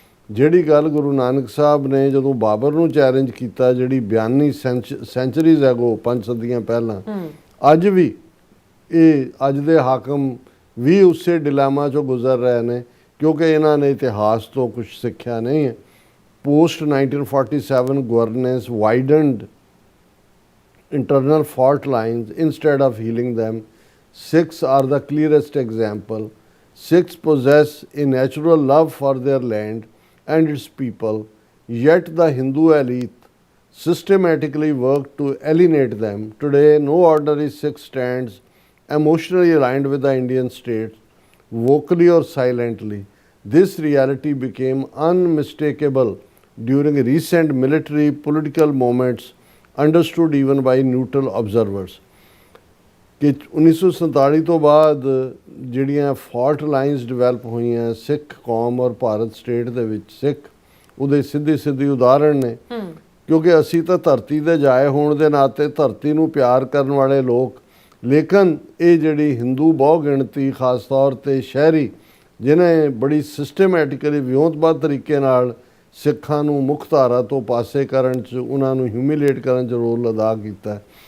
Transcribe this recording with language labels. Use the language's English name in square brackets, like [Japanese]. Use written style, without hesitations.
[Punjabi] ਜਿਹੜੀ ਗੱਲ ਗੁਰੂ ਨਾਨਕ ਸਾਹਿਬ ਨੇ ਜਦੋਂ ਬਾਬਰ ਨੂੰ ਚੈਲੰਜ ਕੀਤਾ, ਜਿਹੜੀ 42 ਸੈਂਚਰੀਜ਼ ਅਗੋ, 5 ਸਦੀਆਂ ਪਹਿਲਾਂ, ਅੱਜ ਵੀ ਇਹ ਅੱਜ ਦੇ ਹਾਕਮ ਵੀ ਉਸੇ ਡਿਲਾਮਾ 'ਚੋਂ ਗੁਜ਼ਰ ਰਹੇ ਨੇ, ਕਿਉਂਕਿ ਇਹਨਾਂ ਨੇ ਇਤਿਹਾਸ ਤੋਂ ਕੁਝ ਸਿੱਖਿਆ ਨਹੀਂ ਹੈ। [English] Post 1947 governance widened internal fault lines instead of healing them. Sikhs are the clearest example. Sikhs possess a natural love for their land and its people, yet the Hindu elite systematically work to alienate them. Today, no ordinary Sikh stands emotionally aligned with the Indian state, vocally or silently. This reality became unmistakable during recent military political moments, understood even by neutral observers. [Punjabi] ਕਿ 1947 ਤੋਂ ਬਾਅਦ ਜਿਹੜੀਆਂ fault lines develop ਹੋਈਆਂ ਸਿੱਖ ਕੌਮ ਔਰ Bharat state ਦੇ ਵਿੱਚ, ਸਿੱਖ ਉਹਦੇ ਸਿੱਧੀ ਉਦਾਹਰਣ ਨੇ। ਕਿਉਂਕਿ ਅਸੀਂ ਤਾਂ ਧਰਤੀ ਦੇ ਜਾਏ ਹੋਣ ਦੇ ਨਾਤੇ ਧਰਤੀ ਨੂੰ ਪਿਆਰ ਕਰਨ ਵਾਲੇ ਲੋਕ, ਲੇਕਿਨ ਇਹ ਜਿਹੜੀ ਹਿੰਦੂ ਬਹੁ ਗਿਣਤੀ, ਖਾਸ ਤੌਰ 'ਤੇ ਸ਼ਹਿਰੀ, ਜਿਨ੍ਹਾਂ ਬੜੀ ਸਿਸਟਮੈਟਿਕਲੀ ਵਿਉਂਤਬੱਧ ਤਰੀਕੇ ਨਾਲ ਸਿੱਖਾਂ ਨੂੰ ਮੁੱਖ ਧਾਰਾ ਤੋਂ ਪਾਸੇ ਕਰਨ 'ਚ, ਉਹਨਾਂ ਨੂੰ ਹਿਊਮੀਲੇਟ ਕਰਨ 'ਚ ਰੋਲ ਅਦਾ ਕੀਤਾ।